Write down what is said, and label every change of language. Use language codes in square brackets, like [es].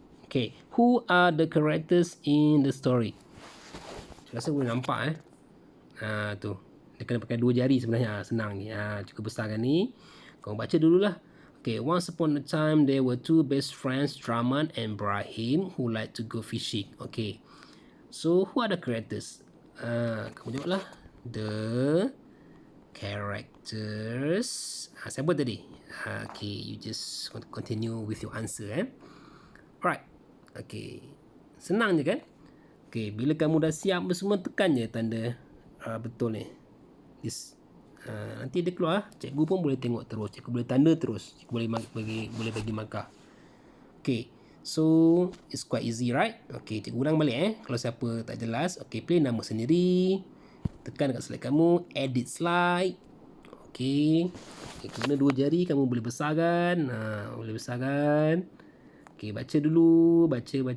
[en] Okey, who are the characters in the story? [ms] Cikgu rasa boleh nampak tu. Dia kena pakai 2 jari sebenarnya. Senang ni. Cikgu besarkan ni. Kau baca dululah. [en] Okay, once upon a time there were 2 best friends, Rahman and Ibrahim, who like to go fishing. Okay, so who are the characters? [ms] Kamu jawablah. [en] The characters. [ms] Siapa tadi? [en] Okay, you just continue with your answer. [ms] Alright. Okay, senang je kan? Okay, bila kamu dah siap semua, tekan je tanda betul ni. This. Nanti dia keluar, cikgu pun boleh tengok terus, cikgu boleh tanda terus, cikgu boleh bagi markah. [en] Okay, so it's quite easy, right? [ms] Okay, cikgu ulang balik kalau siapa tak jelas. Okay, pilih nama sendiri, tekan dekat slide kamu, edit slide. Okay, guna 2 jari, kamu boleh besarkan. Boleh besarkan. Okay, baca dulu, baca.